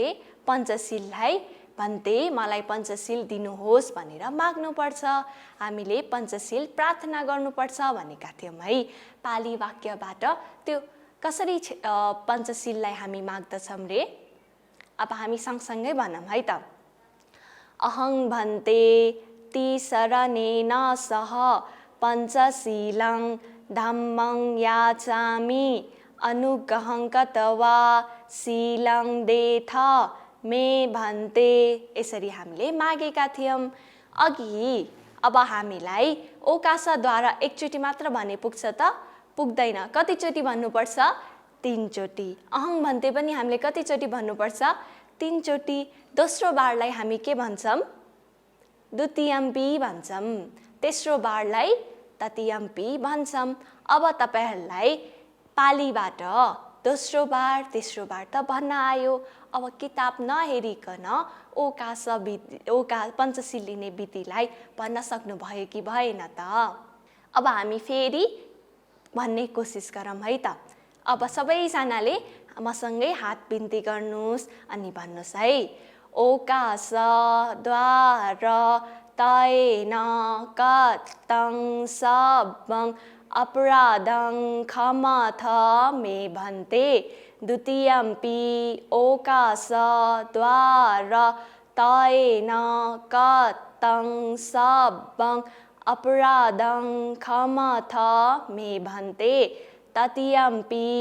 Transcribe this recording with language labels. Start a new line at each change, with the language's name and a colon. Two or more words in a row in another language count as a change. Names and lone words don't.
Nepali: पञ्चशीललाई भन्ते मलाई पञ्चशील दिनुहोस् भनेर माग्नुपर्छ। हामीले पञ्चशील प्रार्थना गर्नुपर्छ भनेका थियौं है पाली वाक्यबाट। त्यो कसरी पञ्चशीललाई हामी माग्दछौं रे? अब हामी सँगसँगै भनौँ है त।
Pali: अहं भन्ते ती शरणेन सह पञ्चशीलं धम्मं याचामि अनुग्रहं कृत्वा शीलं देथ मे भन्ते।
Nepali: यसरी हामीले मागेका थियौं अघि। अब हामीलाई ओकासद्वारा एकचोटि मात्र भने पुग्छ त? पुग्दैन। कतिचोटि भन्नुपर्छ? 3 चोटि।
Pali: अहं भन्ते
Nepali: पनि हामीले कतिचोटि भन्नुपर्छ? 3 चोटि। दोस्रो बारलाई हामी के भन्छौं? द्वितीयम्पि भन्छौं। तेस्रो बारलाई तृतीयम्पि भन्छौं। अब तपाईहरूलाई पालीबाट दोस्रो बार, तेस्रो बार त भन्न आयो। अब किताब नहेरिकन पञ्चशील लिने विधिलाई भन्न सक्नु भयो कि भएन त? अब हामी फेरि भन्ने कोसिस गरौँ है त। अब सबैजनाले मसँगै हात बिन्ती गर्नुस् अनि भन्नुस् है।
Pali: ओकास द्वार तैन कतं सबं अपराधं क्षमथमे भन्ते द्वितीयम्पि ओकाशद्वारतयेन कृतं सर्वं अपराधं क्षमथमे भन्ते तृतीयम्पि